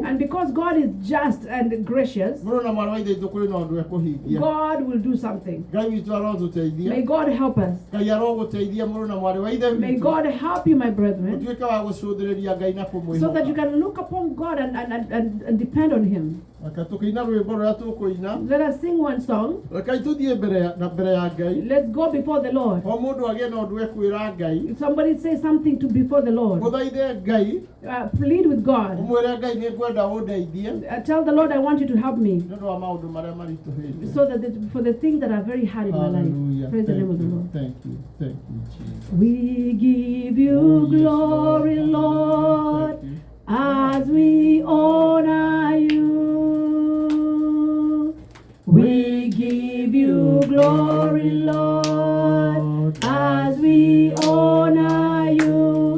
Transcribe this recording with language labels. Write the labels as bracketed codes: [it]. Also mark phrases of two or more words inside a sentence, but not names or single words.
[en] And because God is just and gracious, [ki] mũrũ na mwarĩ wa ithe witũ kũrĩ na ũndũ ekũhingia [en] God will do something. [ki] Ngai witũ arotũteithia [en] May God help us. [ki] Ngai arogũteithia mũrũ na mwarĩ wa ithe [en] May [ki] witũ [en] God help you, my brethren, [ki] ũtuĩke wa gũcũthĩrĩria Ngai na [en] so that you [ki] kũmwĩhoka [en] can look upon God and depend on Him. [ki] reke tũkĩina rwĩmbo rũrĩa tũkũina [en] Let us sing one song. [ki] rekei tũthiĩ mbere ya Ngai [en] Let's go before the Lord. [ki] o mũndũ agĩe na ũndũ ekwĩra Ngai [en] If somebody say something before the Lord, [ki] mũthaithe Ngai [en] plead with God. [ki] ũmwĩre Ngai nĩ ngwenda ũndeithie [en] Tell the Lord, I want you to help me, [ki] nĩ ũndũ wa maũndũ marĩa maritũhĩte [en] so that for the things that are very hard in my life. Hallelujah. Praise the Thank name of the you. Lord. Thank you. Thank you, Jesus. We give you Oh, yes, glory, Hallelujah. Lord, Thank you. as we honor you. We give you glory, Lord, as we honor you.